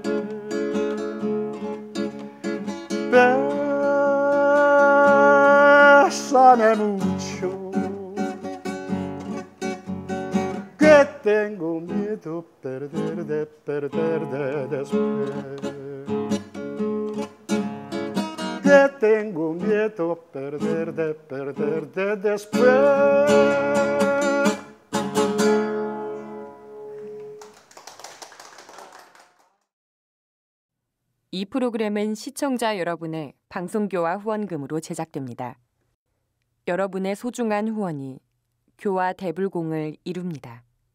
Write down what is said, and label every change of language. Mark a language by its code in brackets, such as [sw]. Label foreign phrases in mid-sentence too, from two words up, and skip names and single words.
[es] Bésame mucho, que tengo miedo perder después. Que tengo miedo perder después. [ko] 이 프로그램은 시청자 여러분의 방송교화 후원금으로 제작됩니다. 여러분의 소중한 후원이 교화 대불공을 이룹니다.